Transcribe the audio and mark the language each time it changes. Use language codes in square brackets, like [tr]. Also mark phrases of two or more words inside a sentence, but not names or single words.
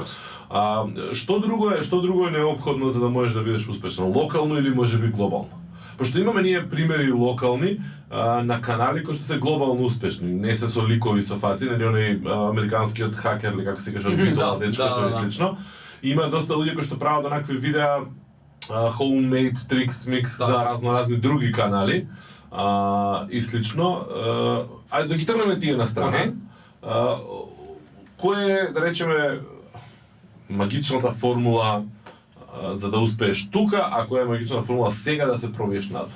[mk] Што друго е неопходно за да можеш да бидеш успешен? Локално или можеби глобално? Пошто имаме ние примери локални на канали кои што се глобално успешни, не се со ликови со фаци, нели оној американскиот хакер или како се каже од Битола дечкото и слично. Има доста луѓе кои што прават онакви видеа [en] homemade tricks mix [mk] за разноразни други канали и слично. Ајде да ги тргнеме тие на страна. Кој е, да речеме, магичната формула за да успееш тука, ако е магична формула сега да се пробиеш надвор?